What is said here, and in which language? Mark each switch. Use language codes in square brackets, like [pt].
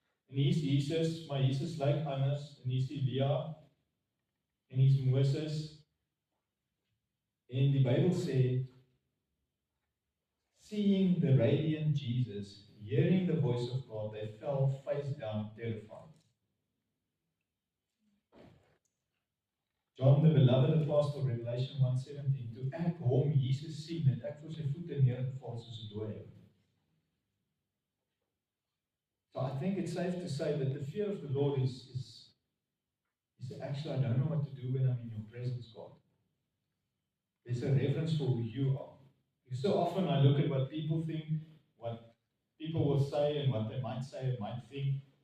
[af] En hier's Jesus, maar Jesus lyk anders, en hier's Elia, en hier's Moses. En die Bybel sê, [en] seeing the radiant Jesus, hearing the voice of God, they fell face down, terrified. John the beloved apostle, [af] Revelation 1:17, toe ek hom Jesus sien, het ek voor sy voete neergeval soos 'n dooie. [en] So I think it's safe to say that the fear of the Lord is actually, I don't know what to do when I'm in your presence, God. There's a reverence for who you are. Because so often I look at what people think, what people will say, and what they might say and might think.